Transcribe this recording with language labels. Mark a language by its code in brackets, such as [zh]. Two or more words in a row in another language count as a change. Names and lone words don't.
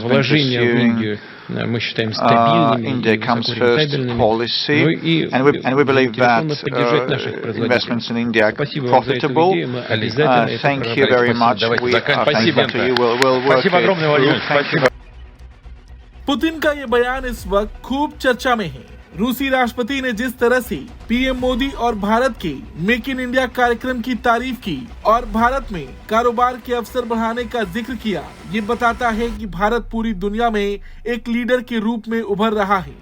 [ru] Вложения в Индию мы считаем стабильными и высокорентабельными. Ну и заинтересованы поддержать наших производителей. Спасибо вам за эту идею, мы обязательно это проработаем. Спасибо огромное, Владимир. Спасибо. [hi] पुतिन का ये बयान इस वक्त खूब चर्चा में है। रूसी राष्ट्रपति ने जिस तरह से पीएम मोदी और भारत के मेक इन इंडिया कार्यक्रम की तारीफ की और भारत में कारोबार के अवसर बढ़ाने का जिक्र किया, ये बताता है कि भारत पूरी दुनिया में एक लीडर के रूप में उभर रहा है।